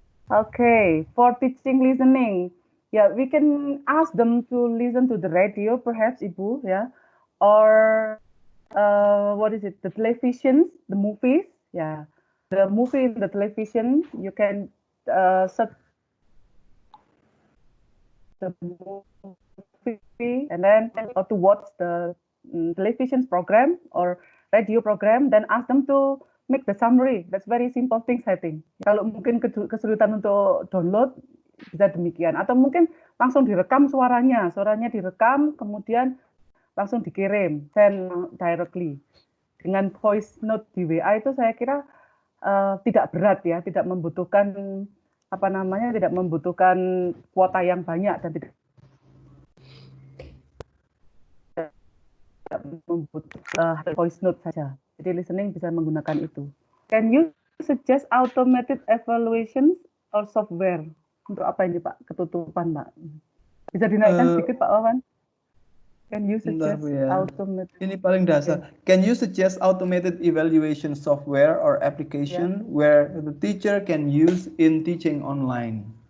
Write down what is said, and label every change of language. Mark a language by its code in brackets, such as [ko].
[en] Okay, for teaching listening. Yeah, we can ask them to listen to the radio, perhaps, Ibu, yeah, or what is it? The televisions, the movies, yeah, the movie, the television. You can search the movie and then or to watch the television program or radio program. Then ask them to make the summary. That's very simple things, I think. [id] Kalau mungkin kesulitan untuk download, bisa demikian. Atau mungkin langsung direkam suaranya direkam, kemudian langsung dikirim, [en] send directly. [id] Dengan voice note di WA itu saya kira tidak berat ya, tidak membutuhkan tidak membutuhkan kuota yang banyak dan tidak membutuhkan voice note saja. Jadi listening bisa menggunakan itu. [en] Can you suggest automated evaluations or software? [id] Untuk apa ini Pak? Ketutupan Pak. Bisa dinaikkan sedikit Pak Wawan? [en] Can you suggest automated? [id] Ini paling dasar. Okay. [en] Can you suggest automated evaluation software or application where the teacher can use in teaching online?